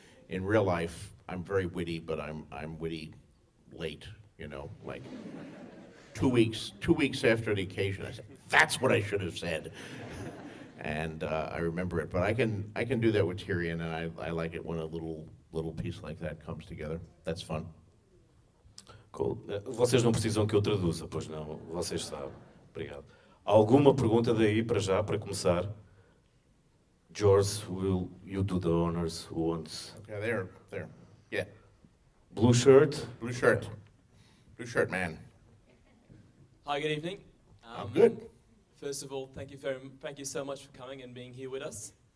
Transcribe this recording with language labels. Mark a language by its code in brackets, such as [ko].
[en] In real life, I'm very witty, but I'm witty late, like 2 weeks after the occasion, I said, "That's what I should have said," and I remember it. But I can do that with Tyrion, and I like it when a little piece like that comes together. That's fun. Cool. [pt] Vocês não precisam que eu traduza, pois não, vocês sabem. Obrigado. Alguma pergunta daí para já, para começar? [en] George, will you do the honors? Who wants? Okay, there. Yeah. Blue shirt? Blue shirt man. Hi, good evening. Good. First of all, thank you so much for coming and being here with us.